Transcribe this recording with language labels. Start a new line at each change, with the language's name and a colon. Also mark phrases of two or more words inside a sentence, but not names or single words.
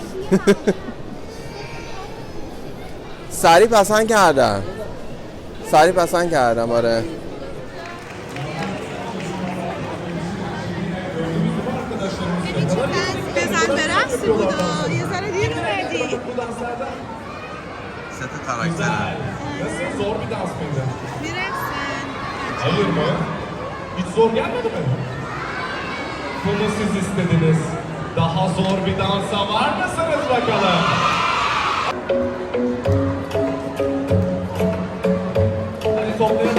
Persian: سریع پسند کردم آره. بزن برقصی بودا یه ذره دیر اومدی. سه تا کاراکترم.
Turkish: Nasıl zor bir dans mıydı?
Persian: میرقصن.
Turkish: Hayır mı? Hiç zor gelmedi mi? Bunu siz istediniz. Daha zor bir dansa var mısınız bakalım? Hadi toplayalım.